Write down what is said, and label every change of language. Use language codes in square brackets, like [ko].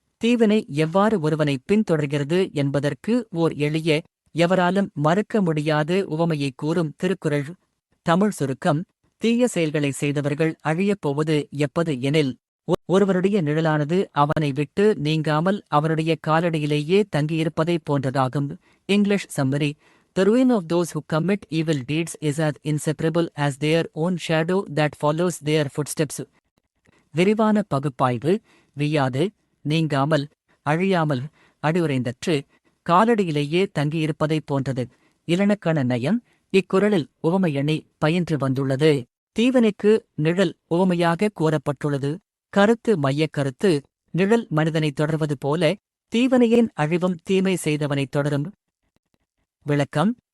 [ta] தீவினை எவ்வாறு ஒருவனை பின்தொடர்கிறது என்பதற்கு ஓர் எளிய, எவராலும் மறுக்க முடியாத உவமையை கூறும் திருக்குறள். தமிழ் சுருக்கம். தீய செயல்களை செய்தவர்கள் அழியப் போவது எப்பது எனில், ஒருவருடைய நிழலானது அவனை விட்டு நீங்காமல் அவருடைய காலடியிலேயே தங்கியிருப்பதைப் போன்றதாகும். [en] English summary. The ruin of those who commit evil deeds is as inseparable as their own shadow that follows their footsteps. [ta] விரிவான பகுப்பாய்வு. வீயாது, நீங்காமல், அழியாமல், அடியுறைந்தற்று, காலடியிலேயே தங்கியிருப்பதைப் போன்றது. இலக்கண நயம். இக்குறளில் உவமையணி பயின்று வந்துள்ளது. தீவினைக்கு நிழல் உவமையாக கூறப்பட்டுள்ளது. கருத்து மையக் கருத்து. நிழல் மனிதனைத் தொடர்வது போல தீவினையின் அழிவும் தீமை செய்தவனைத் தொடரும். விளக்கம்.